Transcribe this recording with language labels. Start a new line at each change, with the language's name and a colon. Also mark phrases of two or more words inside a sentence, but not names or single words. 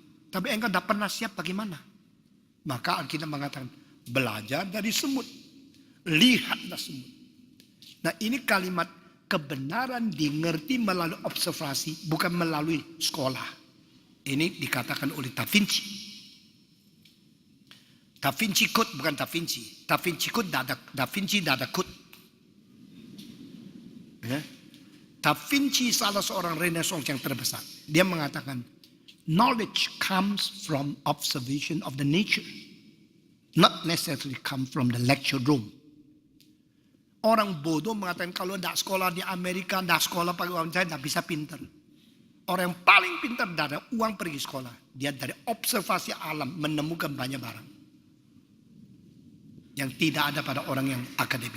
Indonesian: Tapi engkau tidak pernah siap bagaimana? Maka Alkitab mengatakan, belajar dari semut. Lihatlah semut. Nah ini kalimat kebenaran dimengerti melalui observasi, bukan melalui sekolah. Ini dikatakan oleh Da Vinci. Da Vinci Code bukan Da Vinci. Da Vinci Code, Da Vinci tidak ada code. Ya. Da Vinci salah seorang Renaissance yang terbesar. Dia mengatakan,
English: knowledge comes from observation of the nature, not necessarily come from the lecture room.
Indonesian: Orang bodoh mengatakan kalau tidak sekolah di Amerika, tidak sekolah pakai uang saya, tidak bisa pintar. Orang yang paling pintar tidak ada uang pergi sekolah. Dia dari observasi alam menemukan banyak barang yang tidak ada pada orang yang akademik.